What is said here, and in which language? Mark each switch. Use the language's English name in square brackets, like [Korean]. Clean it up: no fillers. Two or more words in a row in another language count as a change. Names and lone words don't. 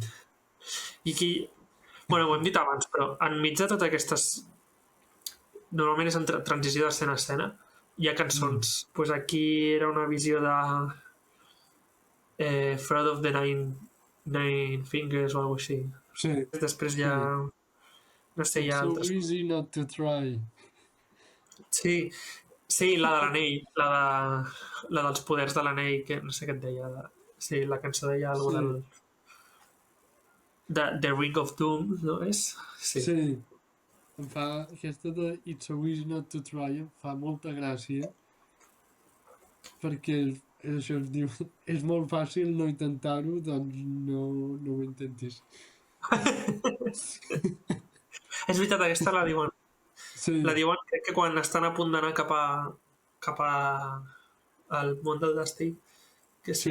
[Catalan] I aquí, bueno, ho hem dit abans, però enmig de totes aquestes, normalment és en transició d'escena a escena, hi ha cançons. Pues aquí era una visió de Fraud of the Nine Fingers o alguna així. Sí, Després hi sí. ha, no sé, hi [English] It's [Catalan] ha [English] so [Catalan] altres. [English] easy not to try. [Catalan] Sí, sí, la de l'anell, la dels poders de l'anell, que no sé què et deia. Sí, la cançó deia alguna Sí, del... The Ring of Doom, no és? Sí. sí. Em fa, aquesta de [English] It's so easy not to try [Catalan] em fa molta gràcia perquè això es diu, és molt fàcil no intentar-ho, doncs no ho intentis. És veritat, aquesta la diuen. La Sí, diuen, crec que quan estan a punt d'anar cap a al món del destí, que sí